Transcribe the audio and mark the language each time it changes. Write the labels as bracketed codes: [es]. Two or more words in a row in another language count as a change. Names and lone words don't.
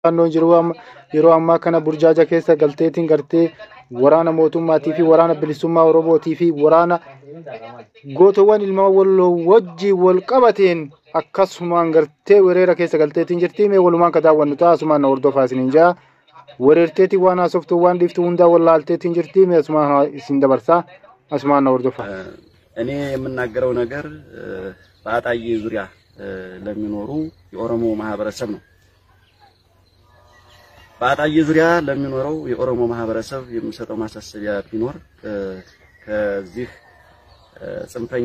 [om] naannoo jiru yeroo ammaa kana burjaaja keessa galteetiin gartee waraana mootummaatii fi waraana bilisummaa Oromootii fi waraana gootowwan ilma wajji wal qabateen akkasumaan gartee weerara keessa galteetiin jirti. Mee walumaan ka daawwannu ta'a asumaan na hordofaa isiniin jaa. Weerarteetii waan haasoftuu waan dhiiftuu hundaa wallaalteetiin jirti. Mee asumaan isin dabarsaa asumaan na hordofaa. [am] እኔ የምናገረው ነገር በአጣዬ ዙሪያ ለሚኖሩ የኦሮሞ ማህበረሰብ ነው። በአጣዬ ዙሪያ ለሚኖረው የኦሮሞ ማህበረሰብ የምሰጠው ማሳሰቢያ ቢኖር ከዚህ ጽንፈኛ